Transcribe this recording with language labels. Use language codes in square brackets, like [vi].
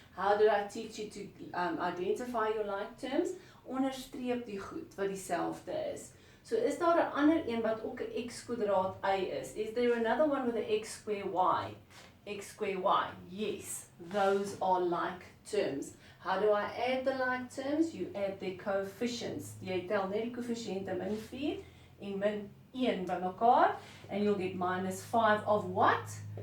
[en] How do I teach you to identify your like terms? [af] Onderstreep die goed wat dieselfde is. So is daar 'n ander een wat ook 'n x kwadraat y is? [en] Is there another one with a x square y? X square y. Yes, those are like terms. How do I add the like terms? You add their coefficients. [af] Jy tel net die koëffisiënte min 4 en min 1 bymekaar [en] and you'll get minus 5 of what?